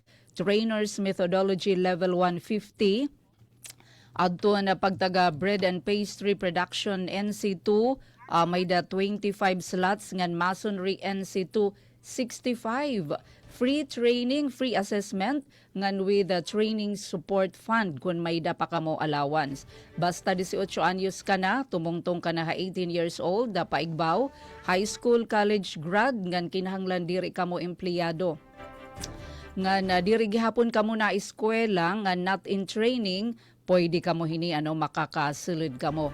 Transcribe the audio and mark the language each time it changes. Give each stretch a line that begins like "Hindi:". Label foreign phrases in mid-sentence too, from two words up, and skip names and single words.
Waray: Trainers Methodology Level 150. Adto na pagtaga Bread and Pastry Production NC2 may da 25 slots ngan Masonry NC2 65.
English: Free training, free assessment ngan with the training support fund
Waray: kung may da pa kamo
English: allowance.
Waray: Basta 18 anyos ka na, tumungtong ka na
English: 18 years old,
Waray: da paigbaw,
English: high school, college grad
Waray: ngan kinahanglan diri kamo empleyado. Nga diri gihapon kamo na eskwela nga
English: not in training
Waray: pwede kamo hini makakasulod kamo.